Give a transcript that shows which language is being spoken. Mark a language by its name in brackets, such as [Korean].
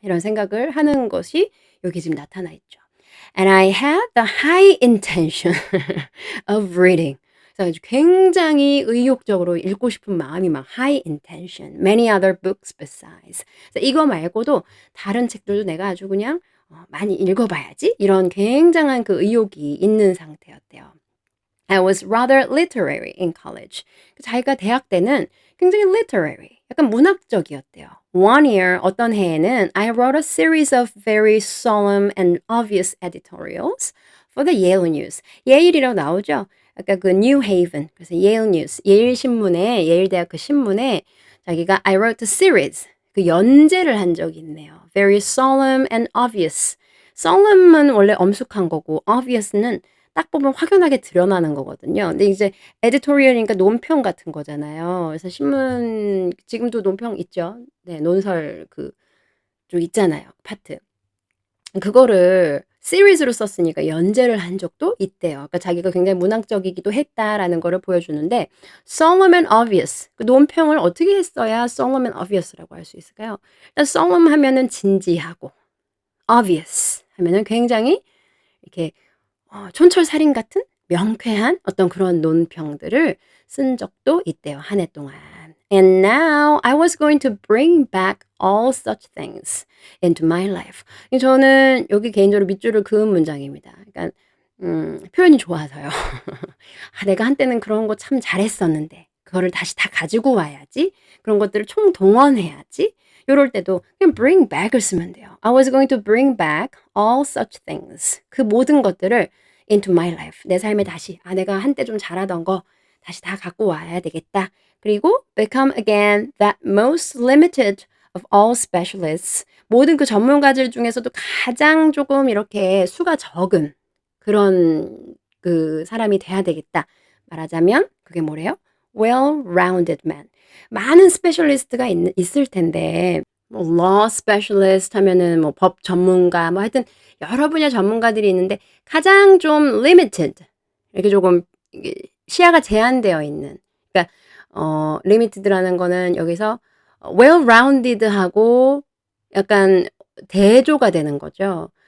[Korean] 이런 생각을 하는 것이 여기 지금 나타나 있죠. [English] And I had the high intention of reading. [Korean] 그래서 굉장히 의욕적으로 읽고 싶은 마음이 막 high intention, [English] many other books besides. [Korean] 그래서 이거 말고도 다른 책들도 내가 아주 그냥 많이 읽어봐야지 이런 굉장한 그 의욕이 있는 상태였대요. [English] I was rather literary in college. [Korean] 자기가 대학 때는 굉장히 literary, 약간 문학적이었대요. [English] One year, [Korean] 어떤 해에는 [English] I wrote a series of very solemn and obvious editorials for the Yale News. [Korean] 예일이라고 나오죠? 아까 그 New Haven, 그래서 Yale News, 예일 신문에, 예일 대학 그 신문에 자기가 [English] I wrote a series, [Korean] 그 연재를 한 적이 있네요. [English] Very solemn and obvious. [Korean] solemn은 원래 엄숙한 거고, obvious는 딱 보면 확연하게 드러나는 거거든요. 근데 이제 에디토리얼이니까 논평 같은 거잖아요. 그래서 신문 지금도 논평 있죠. 네, 논설 그 쪽 있잖아요, 파트. 그거를 시리즈로 썼으니까 연재를 한 적도 있대요. 그러니까 자기가 굉장히 문학적이기도 했다라는 거를 보여주는데 [English] solemn and obvious. [Korean] 그 논평을 어떻게 했어야 solemn and obvious라고 할 수 있을까요? 일단 solemn 하면은 진지하고 obvious 하면은 굉장히 이렇게 촌철살인 같은 명쾌한 어떤 그런 논평들을 쓴 적도 있대요. 한 해 동안. [English] And now I was going to bring back all such things into my life. [Korean] 저는 여기 개인적으로 밑줄을 그은 문장입니다. 그러니까 표현이 좋아서요. 아, 내가 한때는 그런 거 참 잘했었는데 그거를 다시 다 가지고 와야지. 그런 것들을 총동원해야지. 요럴 때도 그냥 bring back을 쓰면 돼요. [English] I was going to bring back all such things. [Korean] 그 모든 것들을 [English] into my life. [Korean] 내 삶에 다시 내가 한때 좀 잘하던 거 다시 다 갖고 와야 되겠다. [English] 그리고 become again that most limited of all specialists. [Korean] 모든 그 전문가들 중에서도 가장 조금 이렇게 수가 적은 그런 그 사람이 돼야 되겠다. 말하자면 그게 뭐래요? well-rounded man. 많은 스페셜리스트가 있을 텐데 뭐 law specialist 하면은 뭐 법 전문가 뭐 하여튼 여러 분야 전문가들이 있는데 가장 좀 limited 이렇게 조금 이게 시야가 제한되어 있는 그러니까 limited라는 거는 여기서 well-rounded하고 약간 대조가 되는 거죠.